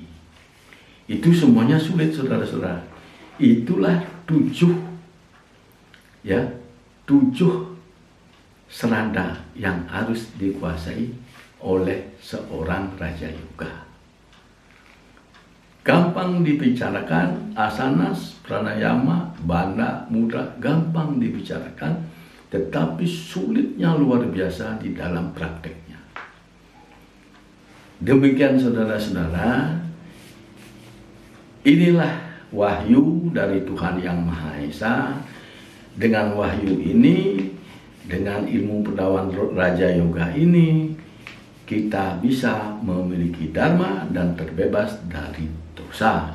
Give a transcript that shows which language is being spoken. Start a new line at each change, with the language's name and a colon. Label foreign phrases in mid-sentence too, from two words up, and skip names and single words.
Indonesian: Itu semuanya sulit, saudara-saudara. Itulah 7 serada yang harus dikuasai oleh seorang Raja Yoga. Gampang dibicarakan, asanas, pranayama, bandha, mudra, gampang dibicarakan, tetapi sulitnya luar biasa di dalam prakteknya. Demikian saudara-saudara, inilah wahyu dari Tuhan Yang Maha Esa. Dengan wahyu ini, dengan ilmu pendawan Raja Yoga ini, kita bisa memiliki dharma dan terbebas dari dosa.